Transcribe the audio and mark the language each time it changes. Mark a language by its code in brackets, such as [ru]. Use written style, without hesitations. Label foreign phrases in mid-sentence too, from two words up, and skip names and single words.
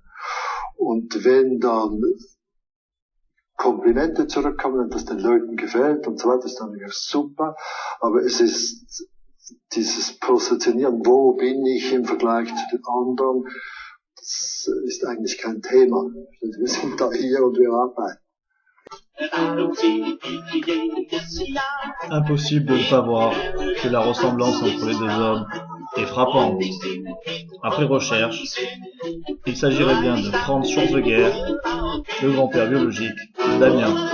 [de] Und wenn dann Komplimente zurückkommen und das den Leuten gefällt und so weiter, ist dann natürlich super. Aber es ist dieses Positionieren, wo bin ich im Vergleich zu den anderen, das ist eigentlich kein Thema. Wir sind da hier und wir arbeiten. [fr] Impossible de ne pas voir que la ressemblance entre les deux hommes est frappante. Après recherche, il s'agirait bien de Franz Schatzinger, le grand-père biologique de Damien.